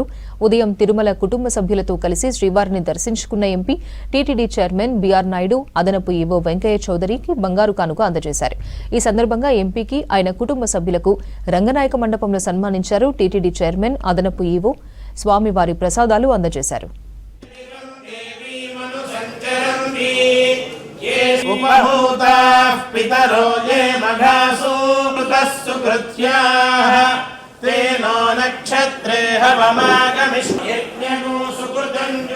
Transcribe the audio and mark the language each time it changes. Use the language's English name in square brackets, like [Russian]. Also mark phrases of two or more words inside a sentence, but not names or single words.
[Telugu] ఉదయం తిరుమల కుటుంబ సభ్యులతో కలిసి శ్రీవారిని దర్శించుకున్న ఎంపీ టీటీడీ చైర్మన్ బీఆర్ నాయుడు, అదనపు ఈవో వెంకయ్య చౌదరికి బంగారు కానుక అందజేశారు. ఈ సందర్భంగా ఎంపీకి ఆయన కుటుంబ సభ్యులకు రంగనాయక మండపంలో సన్మానించారు. టీటీడీ చైర్మన్, అదనపు ఈవో స్వామివారి ప్రసాదాలు అందజేశారు. [Sanskrit] उपभूताः पितरो ये मघासु सुकृत्याः तेनो नक्षत्रे हवमागमिष्यज्ञो सुकृतं